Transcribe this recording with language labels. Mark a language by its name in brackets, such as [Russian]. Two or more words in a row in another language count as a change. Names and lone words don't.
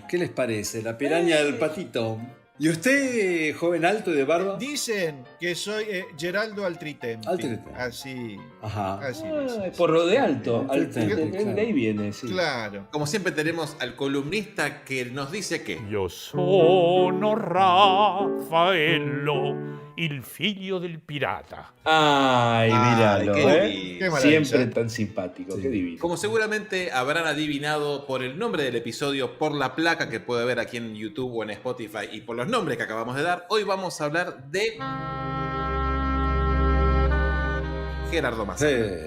[Spanish] ¿Qué les parece? La piraña del patito. ¿Y usted, joven alto y de barba? Dicen que soy Geraldo Altritempi. Altritempi. Así. Ajá. Así Ah, dicen. por lo de alto. Claro. De ahí viene, sí. Claro. Como siempre tenemos al columnista que nos dice que... [Italian] Io sono Raffaello, il figlio del pirata. [Spanish] Ay, míralo, qué ¿eh? divino. Qué maravilla. Siempre tan simpático, Sí. qué divino. Como seguramente habrán adivinado por el nombre del episodio, por la placa que puede ver aquí en YouTube o en Spotify y por los nombres que acabamos de dar, hoy vamos a hablar de Gerardo Massana.